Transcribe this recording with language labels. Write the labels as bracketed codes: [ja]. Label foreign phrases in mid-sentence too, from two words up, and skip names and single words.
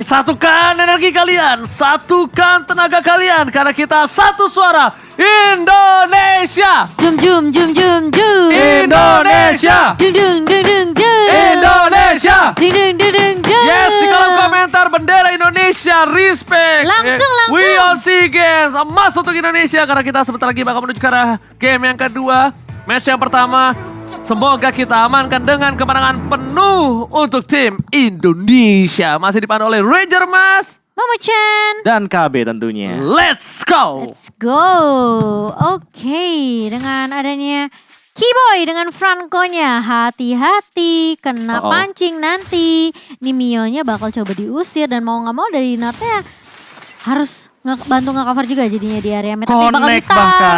[id] Satukan energi kalian, satukan tenaga kalian, karena kita satu suara, Indonesia. Jum jum jum jum jum. Indonesia. Dung dung dung dung dung. Indonesia. Dung dung dung dung dung. Yes, di kolom komentar bendera Indonesia, respect. Langsung. [en] We on SEA Games, [id] emas untuk Indonesia, karena kita sebentar lagi bakal menuju ke arah game yang kedua. Match yang pertama, semoga kita amankan dengan kemenangan penuh untuk tim Indonesia. Masih dipandu oleh Ranger Mas, Momo Chan. Dan KB tentunya. [en] let's go. Let's go. [id] Oke, dengan adanya Keyboy dengan Franco-nya, hati-hati kena pancing nanti. Ini Mio-nya bakal coba diusir dan mau gak mau dari Nardnya harus bantu nge-cover juga jadinya di area mid. Bakal Connect bahkan.